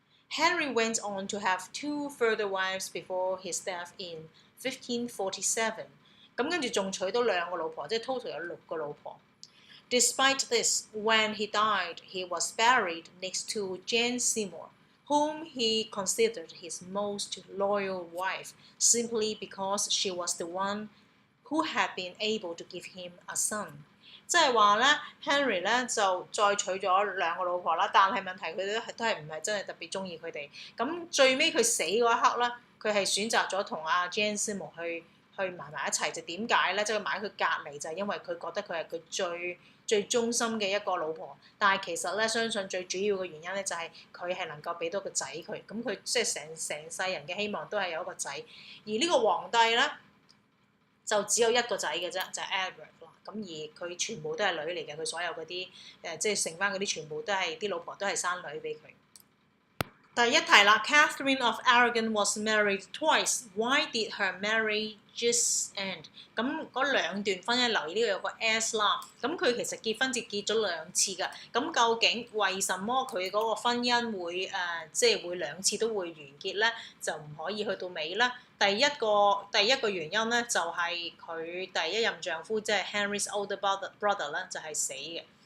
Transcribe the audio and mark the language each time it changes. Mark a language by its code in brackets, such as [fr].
[en] Henry went on to have 2 further wives before his death in 1547。 [yue] 咁跟住仲娶到2個老婆，即係 total 有6個老婆。 [en] Despite this, when he died, he was buried next to Jane Seymour, whom he considered his most loyal wife, simply because she was the one who had been able to give him a son。 [yue] 即係話咧 ，Henry 咧就再娶咗2個老婆啦，但係問題佢哋都係唔係真係特別中意佢哋。咁最尾佢死嗰一刻咧，佢係選擇咗同阿 Jane Seymour 去埋一齊，就點解咧？即係埋喺佢隔離，就係因為佢覺得佢係佢最忠心嘅一個老婆。但係其實咧，相信最主要嘅原因咧，就係佢係能夠俾到個仔佢，咁佢即係成世人嘅希望都係有一個仔。而呢個皇帝咧，就只有一個仔嘅啫，就係 Edward 啦。咁而佢全部都係女嚟嘅，佢所有嗰啲即係剩翻嗰啲全部都係啲老婆都係生女俾佢。第一題啦 [en] ，Catherine of Aragon was married twice. Why did her marriages end？ [yue] 咁嗰2段婚姻留意呢個有個 S 啦。咁佢其實結婚結咗2次㗎。咁究竟為什麼佢嗰個婚姻會即係會2次都會完結咧？就唔可以去到尾啦。第一個原因咧，就係佢第一任丈夫即係 [en] Henry's older brother [yue] 咧，就係死嘅。